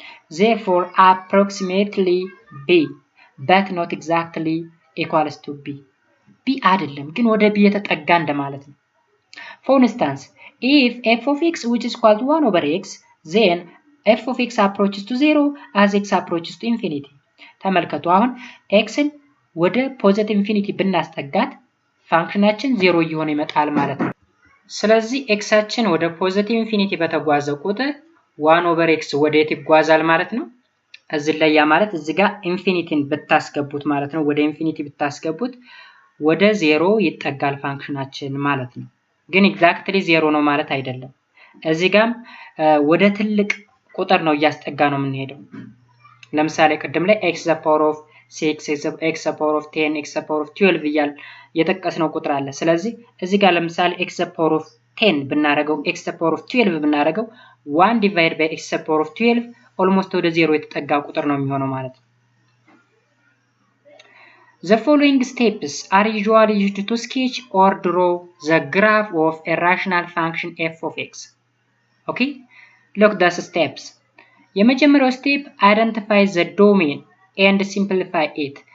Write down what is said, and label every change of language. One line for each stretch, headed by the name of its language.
English: Therefore, approximately b, but not exactly equals to b.
Amharic: b አይደለም ግን ወደ b የተጠጋ እንደማለት ነው።
English: For instance, if f of x which is equal to 1 over x, then f of x approaches to 0 as x approaches to infinity.
Amharic: ተመልከቱ አሁን xን ወደ ፖዚቲቭ ኢንፊኒቲ ብናስጠጋት ፋንክሽናችን 0 እየሆነ ይመጣል ማለት ነው። ስለዚህ xአችን ወደ ፖዚቲቭ ኢንፊኒቲ በተጓዘ ቁጥር 1 over x ወዴት ይጓዛል ማለት ነው። እዚህ ላይ ያ ማለት እዚህ ጋር ኢንፊኒቲን ብታስገቡት ማለት ነው። ወደ ኢንፊኒቲ ብታስገቡት ወደ 0 ይጠጋል ፋንክሽናችን ማለት ነው። ግን ኤግዛክትሊ 0 ነው ማለት አይደለም። እዚህ ጋርም ወደ ትልቅ ቁጥር ነው እያስጠጋ ነው የምንሄደው። ለምሳሌ ቅድም ላይ x the power of 6 x the power of 10 x the power of 12 እያል የተጠቀስነው ቁጥር አለ። ስለዚህ እዚህ ጋር ለምሳሌ
English: x the power of 10 ብናረገው x the power of 12 ብናረገው 1 divided by x the power of 12 almost
Amharic: ወደ 0 የተጠጋ ቁጥር ነው የሚሆነው ማለት ነው።
English: The following steps are usually used to sketch or draw the graph of a rational function f of x. Okay? Look the steps.
Amharic: የመጀመሪያው ስቴፕ
English: identify the domain and simplify it.